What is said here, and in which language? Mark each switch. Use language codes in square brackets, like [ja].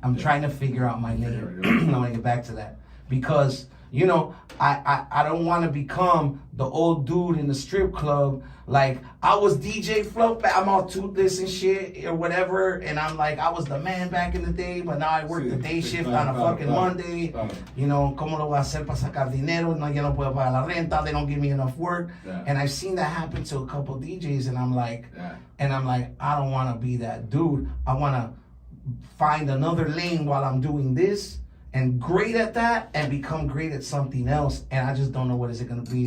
[en] I'm trying to figure out my lane. I want to get back to that because, you know, I don't want to become the old dude in the strip club. Like, I was DJ FLUFF, I'm all toothless and shit or whatever, and I'm like, I was the man back in the day, but now I work the day shift on a fucking Monday. You know, [es] ¿cómo lo voy a hacer para sacar dinero? No, ya no puedo pagar la renta, [en] they don't give me enough work. And I've seen that happen to a couple DJs, and I'm like, I don't want to be that dude. I want to find another lane while I'm doing this, and great at that, and become great at something else. And I just don't know what is it gonna be.